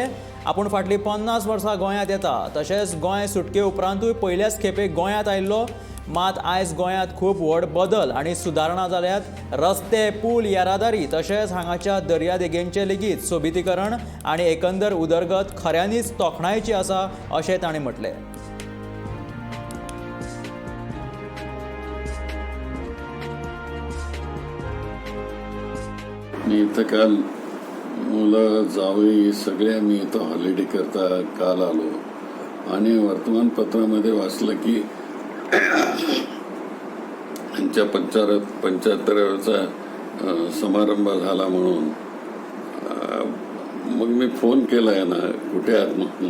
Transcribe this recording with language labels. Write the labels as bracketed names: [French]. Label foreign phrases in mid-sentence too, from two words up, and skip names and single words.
[Konkani] आपूण फाटलीं 50 वर्सां गोंयांत येता, तशेंच गोंय सुटके उपरांतूय पयल्याच खेपेक गोंयांत आयिल्लो। मात आयज गोंयांत खूब व्हड बदल आनी सुदारणा जाल्यात। रस्ते, पूल, येरादारी तशेंच हांगाच्या दर्यादेगेंचें लेगीत सोबितीकरण आनी एकंदर उदरगत खऱ्यांनीच तोखणायेची आसा अशें तांणी म्हटलें। [Marathi] मी इथं काल मुलं जावई सगळे आम्ही इथं हॉलिडे करता काल आलो आणि वर्तमानपत्रामध्ये वाचलं की त्यांच्या 75व्या समारंभ झाला म्हणून मग मी फोन केलाय ना कुठे आहात म्हणून।